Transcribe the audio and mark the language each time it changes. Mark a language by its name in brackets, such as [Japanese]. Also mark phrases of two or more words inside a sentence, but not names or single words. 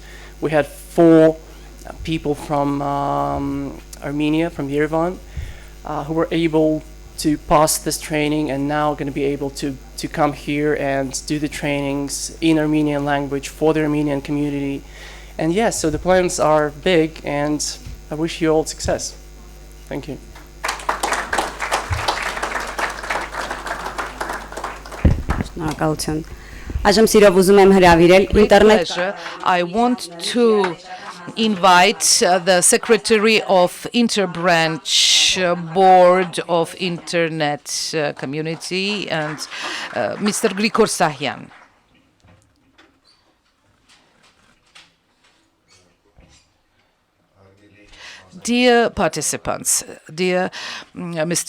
[English] We had 4 people from Armenia, from Yerevan, who were able to pass this training and now going to be able to come here and do the trainings in Armenian language for the Armenian community. And yes, so the plans are big, and I wish you all success. Thank you. [Armenian] Շնորհակալություն։ Այժմ սիրով ուզում եմ հրավիրել ինտերնետ [English] I want to invite the Secretary of Interbranch Board of Internet Community and Mr. Grigor Sahyan. Dear participants, dear Mr.